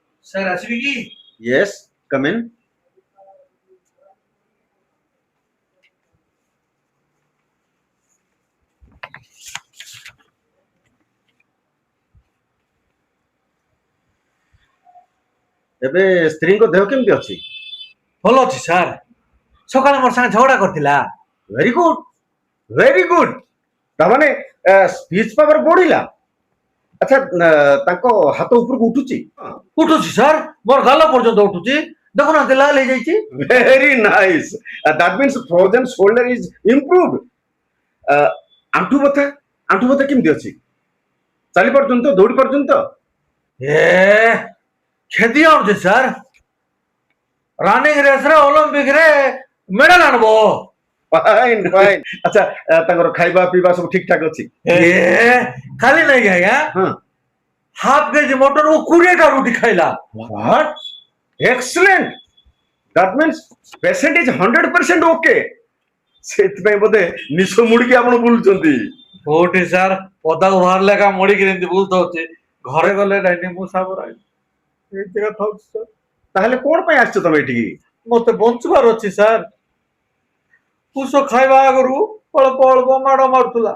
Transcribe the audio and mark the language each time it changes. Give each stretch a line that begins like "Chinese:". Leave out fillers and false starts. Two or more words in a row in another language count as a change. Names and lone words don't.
Bangla: স্যার আসবি কি?
English: Yes, come in.
Odia: ଏବେ ସ୍ତ୍ରୀଙ୍କ ଦେହ କେମିତି ଅଛି? ଭଲ ଅଛି ସାର୍। ସକାଳେ ମୋର ସାଙ୍ଗେ ଝଗଡ଼ା କରିଥିଲା।
English: Very good, very good. ତାମାନେ speech power ବଢିଲା।
Odia: ଆଚ୍ଛା, ତାଙ୍କ ହାତ ଉପରକୁ ଉଠୁଛି? ଉଠୁଛି ସାର୍, ମୋର ଗାଲ ପର୍ଯ୍ୟନ୍ତ ଉଠୁଛି। ଦେଖୁନାହାନ୍ତି ଲାଲ ହେଇଯାଇଛି।
English: Very nice. That means frozen shoulder is improved.
Odia: ଆଣ୍ଠୁ ବଥା, ଆଣ୍ଠୁ ବଥା କେମିତି ଅଛି? ଚାଲି ପାରୁଛନ୍ତି ତ, ଦୌଡ଼ି ପାରୁଛନ୍ତି ତ? କ୍ଷତି ଆଣୁଛି ସାର୍।
English: running race
Odia: ଅଲିମ୍ପିକରେ ମେଡାଲ ଆଣବ।
English: Fine fine.
Odia: ଆଚ୍ଛା, ତାଙ୍କର ଖାଇବା ପିଇବା ସବୁ ଠିକ ଠାକ ଅଛି? ଖାଲି ନାଇଁ କି ଆଜ୍ଞା, ହଁ।
English: half kg mutton
Odia: 20ଟା ରୁଟି ଖାଇଲା।
English: What? Excellent. That means patient is 100% okay.
Odia: ସେଥିପାଇଁ ବୋଧେ ନିଶ ମୁଡିକି ଆପଣ ବୁଲୁଛନ୍ତି। କୋଉଠି ସାର୍, ପଦାକୁ ବାହାରିଲେ ଏକା ମଡିକି ଏମିତି ବୁଲୁଥାଉଛି। ଘରେ ଗଲେ ନାଇଁ ମୁଁ ସାବର ଏମିତି କଥା ହଉଛି ସାର୍। ତାହେଲେ କଣ ପାଇଁ ଆସିଛ ତମେ ଏଠିକି? ମତେ ବଞ୍ଚିବାର ଅଛି ସାର୍। ପୁଷ ଖାଇବା ଆଗରୁ ଅଳ୍ପ ଅଳ୍ପ ମାଡ଼ ମାରୁଥିଲା,